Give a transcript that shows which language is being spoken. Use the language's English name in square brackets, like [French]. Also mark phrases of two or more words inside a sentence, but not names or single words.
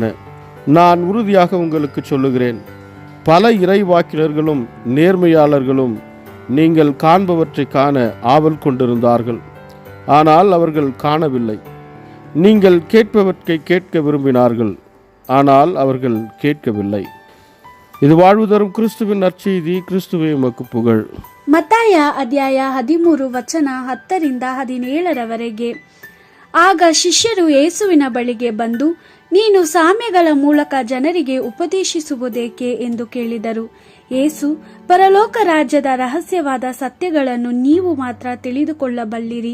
[Tamil] நான் உறுதியாக உங்களுக்கு சொல்லுகிறேன், பல இறைவாக்கினர்களும் நேர்மையாளர்களும் நீங்கள் காண்பவற்றை காண ஆவல் கொண்டிருந்தார்கள், ஆனால் அவர்கள் காணவில்லை. நீங்கள் கேட்பவற்றை கேட்க விரும்பினார்கள், ஆனால் அவர்கள் கேட்கவில்லை. இது வாழ்வு தரும் கிறிஸ்துவின் நற்செய்தி. கிறிஸ்துவே உமக்கு புகழ். [Kannada] ಮತ್ತಾಯ ಅಧ್ಯಾಯ 13 ವಚನ 10-17 ಆಗ ಶಿಷ್ಯರು ಯೇಸುವಿನ ಬಳಿಗೆ ಬಂದು, ನೀನು ಸಾಮ್ಯಗಳ ಮೂಲಕ ಜನರಿಗೆ ಉಪದೇಶಿಸುವುದೇಕೆ ಎಂದು ಕೇಳಿದರು. ಯೇಸು, ಪರಲೋಕ ರಾಜ್ಯದ ರಹಸ್ಯವಾದ ಸತ್ಯಗಳನ್ನು ನೀವು ಮಾತ್ರ ತಿಳಿದುಕೊಳ್ಳಬಲ್ಲಿರಿ.